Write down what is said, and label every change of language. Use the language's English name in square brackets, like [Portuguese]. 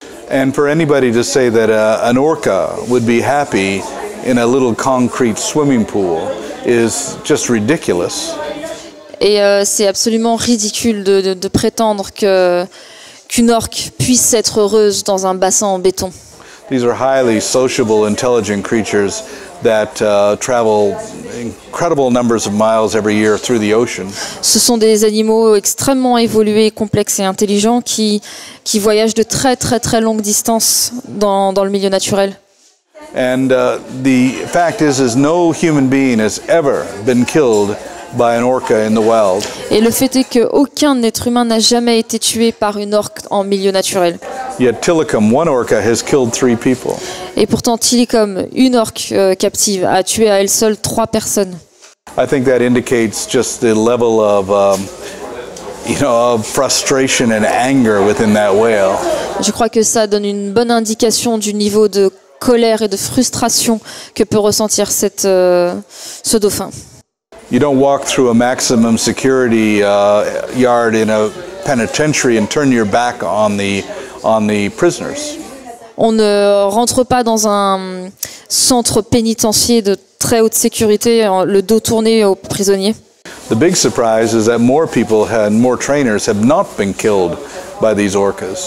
[English] And for anybody to say that an orca would be happy in a little concrete swimming pool is just ridiculous. [French] Et c'est absolument ridicule de prétendre qu'une orque puisse être heureuse dans un bassin en béton. [English] These are highly sociable, intelligent creatures that travel incredible numbers of miles every year through the ocean. [French] Ce sont des animaux extrêmement évolués, complexes et intelligents qui voyagent de très très très longues distances dans le milieu naturel. [English] And the fact is no human being has ever been killed by an orca in the wild. [French] Et le fait est qu'aucun être humain n'a jamais été tué par une orque en milieu naturel. [English] Yet Tilikum, one orca, has killed 3 people. [French] Et pourtant, Tilikum, une orque captive, a tué à elle seule 3 personnes. [English] I think that indicates just the level of, of frustration and anger within that whale. [French] Je crois que ça donne une bonne indication du niveau de colère et de frustration que peut ressentir ce dauphin. [English] You don't walk through a maximum security yard in a penitentiary and turn your back on the prisoners. [French] On ne rentre pas dans un centre pénitentiaire de très haute sécurité, le dos tourné aux prisonniers. [English] The big surprise is that more people and more trainers have not been killed by these orcas.